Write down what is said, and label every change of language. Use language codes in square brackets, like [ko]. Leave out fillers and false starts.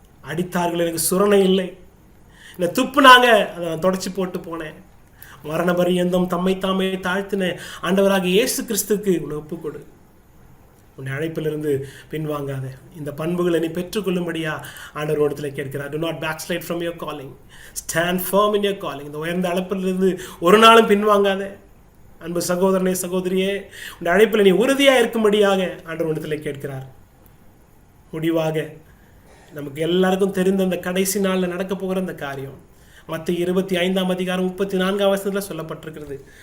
[ta] அடித்தார்கள், எனக்கு சுரணை இல்லை, என்னை துப்புனாங்க, அதை நான் தொடச்சி போட்டு போனேன். மரண பரியந்தம் தம்மை தாமே தாழ்த்தின ஆண்டவராக இயேசு கிறிஸ்துக்கு உன்னை ஒப்புக்கொடு. உன்னை அழைப்பிலிருந்து பின்வாங்காத. இந்த பண்புகளை நீ பெற்றுக்கொள்ளும்படியா ஆண்டவர் இடத்துல கேட்கிறார். [en] Do not backslide from your calling. Stand firm in your calling. [ta] இந்த உயர்ந்த அழைப்பிலிருந்து ஒரு நாளும் பின்வாங்காத. அன்பு சகோதரனே, சகோதரியே, உன் அழைப்பில் நீ உறுதியாக இருக்கும்படியாக ஆண்டவர் இடத்துல கேட்கிறார். முடிவாக நமக்கு எல்லாருக்கும் தெரிந்த அந்த கடைசி நாளில் நடக்க போகிற அந்த காரியம் மத்தேயு 25:34 சொல்லப்பட்டிருக்கிறது.